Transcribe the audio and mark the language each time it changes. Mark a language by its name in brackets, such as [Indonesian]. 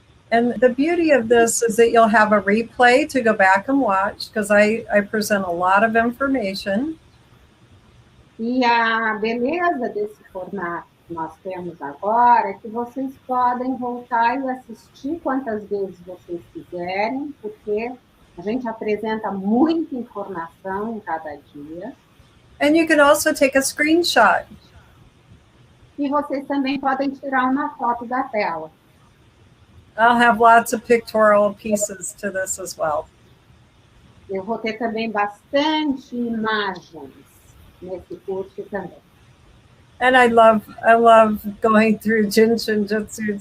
[English] And the beauty of this is that you'll have a replay to go back and watch, because I present a lot of information. [Portuguese] E a beleza desse formato que nós temos agora é que vocês podem voltar e assistir quantas vezes vocês quiserem, porque a gente apresenta muita informação em cada dia. [English] And you can also take a screenshot. [Portuguese] E vocês também podem tirar uma foto da tela. [English] I'll have lots of pictorial pieces to this as well. [Portuguese] eu vou ter também bastante imagens nesse curso também. [English] And I love going through Jinshin Jutsu.